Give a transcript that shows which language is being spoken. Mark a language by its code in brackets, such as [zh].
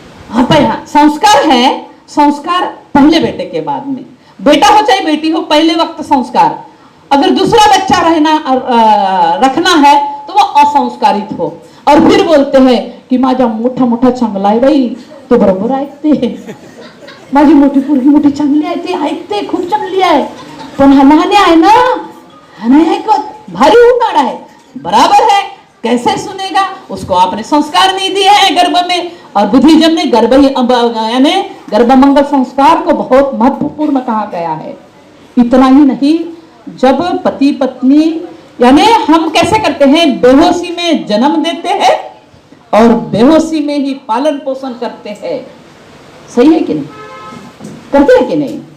[hi] हाँ भाई, हाँ, संस्कार है। संस्कार पहले बेटे के बाद में, बेटा हो चाहे बेटी हो, पहले वक्त संस्कार। अगर दूसरा बच्चा रखना है तो वो असंस्कारित हो। और फिर बोलते हैं की [mr] माझा मोठा मोठा चांगला आहे बाई, तो बरोबर ऐकते, माझी मोठी पोरगी मोठी चांगली आहे, ते ऐकते, खूप चांगली आहे, पण हा लहान आहे ना, हा नाही ऐकत, भारी उन्हाळा है। [hi] बराबर है, कैसे सुनेगा? उसको आपने संस्कार नहीं दिया है गर्भ में। और बुद्धिज्म ने यानी गर्भमंगल संस्कार को बहुत महत्वपूर्ण कहा गया है। इतना ही नहीं, जब पति पत्नी यानी हम कैसे करते हैं, बेहोशी में जन्म देते हैं और बेहोशी में ही पालन पोषण करते हैं। सही है कि नहीं? करते हैं कि नहीं?